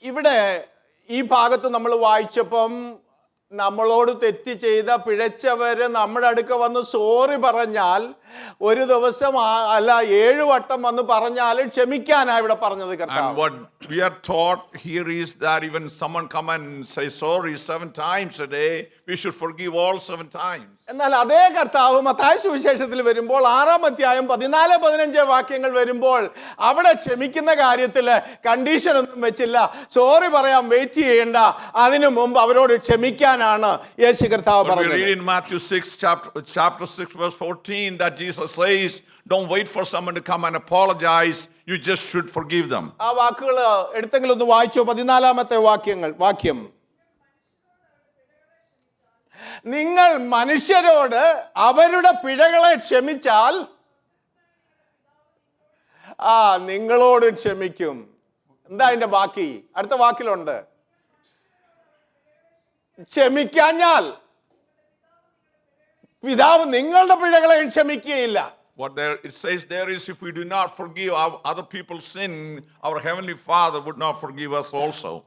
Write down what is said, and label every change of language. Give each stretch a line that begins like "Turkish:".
Malayalam: ഇവിടെ ഈ ഭാഗത്ത് നമ്മൾ വായിച്ചപ്പം നമ്മളോട് തെറ്റ് ചെയ്ത പിഴച്ചവര് നമ്മുടെ അടുക്ക വന്ന് സോറി പറഞ്ഞാൽ, ഒരു ദിവസം അല്ല 7 വട്ടം വന്ന് പറഞ്ഞാൽ ക്ഷമിക്കാനാ ഇവിടെ പറഞ്ഞത് കർത്താവ്.
English: And what we are taught here is that even someone come and say sorry 7 times a day, we should forgive all 7 times.
Malayalam: എന്നാൽ അതേ കർത്താവ് മത്തായി സുവിശേഷത്തിൽ വരുമ്പോൾ 6 അധ്യായം 14-15 വാക്യങ്ങൾ വരുമ്പോൾ അവിടെ ക്ഷമിക്കുന്ന കാര്യത്തിൽ കണ്ടീഷൻ ഒന്നും വെച്ചില്ല. സോറി പറയാൻ വെയിറ്റ് ചെയ്യേണ്ട, അതിനു മുമ്പ് അവരോട് ക്ഷമിക്കാൻ ക്ഷമിക്കാനാണ് യേശു കർത്താവ്
English: But we
Malayalam: പറഞ്ഞത്.
English: read in Matthew 6, chapter 6, verse 14, that Jesus says, don't wait for someone to come and apologize. You just should forgive them.
Malayalam: ആ വാക്കുകൾ എടുത്തെങ്കിലും ഒന്ന് വായിച്ചോ. 14-ാമത്തെ വാക്യം. നിങ്ങൾ മനുഷ്യരോട് അവരുടെ പിഴകളെ ക്ഷമിച്ചാൽ നിങ്ങളോടും ക്ഷമിക്കും. എന്താ അതിന്റെ ബാക്കി? അടുത്ത വാക്കിലുണ്ട്, ക്ഷമിക്കാഞ്ഞാൽ പിതാവ് നിങ്ങളുടെ പിഴകളെയും ക്ഷമിക്കുകയില്ല.
English: What there it says there is, if we do not forgive other people's sin, our heavenly Father would not forgive us also.